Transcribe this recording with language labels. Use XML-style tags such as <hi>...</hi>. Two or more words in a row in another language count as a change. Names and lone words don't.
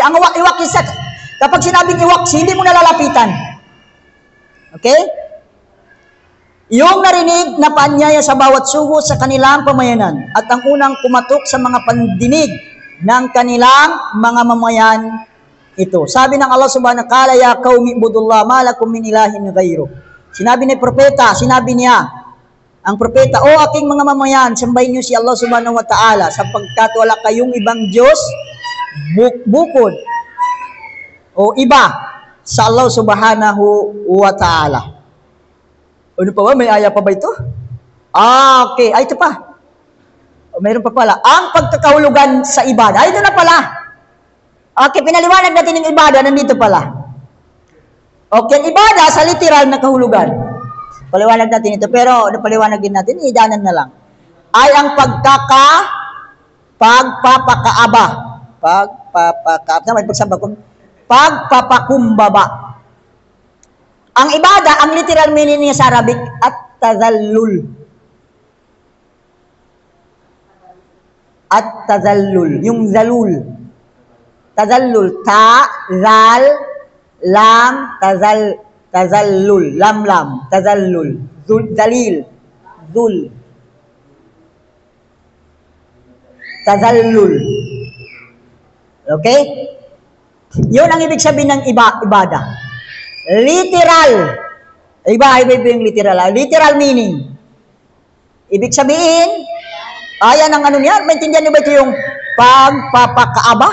<tl>Ang iwaksi kapag sinabing iwaksi, hindi mo nalalapitan. Okay? Yung narinig na paanyaya sa bawat sugo sa kanilang pamayanan at ang unang kumatok sa mga pandinig ng kanilang mga mamayan ito. Sabi ng Allah</tl> <ar>سبحانه وتعالى, يا قوم اعبدوا الله ما لكم من إله غيره.</ar> <tl>Sinabi ni propeta, sinabi niya, ang propeta, o aking mga mamayan, sambahin niyo si Allah</tl> <ar>سبحانه وتعالى</ar> <tl>sapagkat wala kayong ibang Diyos bukod o iba sa Allah</tl> <ar>سبحانه وتعالى.</ar> <tl>Ano pa ba? May aya pa ba ito? Okay. Ay, ito pa. Mayroon pa pala. Ang pagkakahulugan sa ibada. Ay, ito na pala. Okay, pinaliwanag natin yung ibada. Nandito pala. Okay, ang ibada sa literal na kahulugan. Paliwanag natin ito. Pero, napaliwanag din natin, idanan na lang. Ay ang pagpapakaaba. Pagpapakumbaba. Ang ibada, ang</tl> <en>literal meaning</en> <tl>niya sa Arabic, at-tazallul. At-tazallul. Yung zalul.</tl> <ar>تذلل تاء ذال لام تذلل. لام تذلل ذليل ذل. Tazallul.</ar> <tl>Okay? Yun ang ibig sabihin ng ibada. Literal. Iba yung literal.</tl> <en>Literal meaning.</en> <tl>Ibig sabihin, ayan ang ano niya. Maintindihan niyo ba ito yung pagpapakaaba?</tl>